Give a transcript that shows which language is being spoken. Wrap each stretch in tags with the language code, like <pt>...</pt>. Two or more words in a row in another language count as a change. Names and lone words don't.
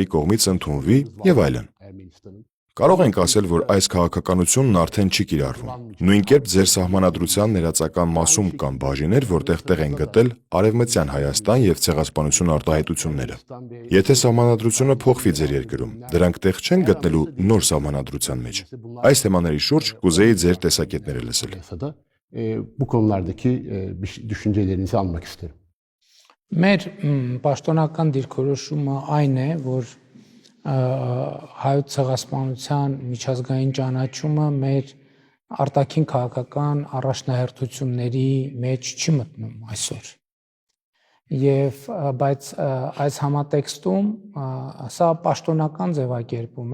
<hy>կողմից ընդունվի եւ այլն։ Կարող ենք ասել, որ այս քաղաքականությունն արդեն չի կիրառվում։ Նույն կերպ ձեր սահմանադրության ներածական մասում կան բաժիններ, որտեղ տեղ են գտել Արևմտյան Հայաստան եւ ցեղասպանություն արտահայտությունները։ Եթե սահմանադրությունը փոխվի ձեր երկրում, դրանք տեղ չեն գտնելու նոր սահմանադրության մեջ։ Այս թեմաների շուրջ կուզեի ձեր տեսակետները լսել։</hy> <tr>Bu konulardaki düşüncelerinizi almak isterim.</tr> <hy>Մեր պաշտոնական դիրքորոշումը այն է, որ հայոց ցեղասպանության միջազգային ճանաչումը մեր արտաքին քաղաքական առաջնահերթությունների մեջ չի մտնում այսօր։ Բայց այս համատեքստում սա պաշտոնական ձևակերպում</hy>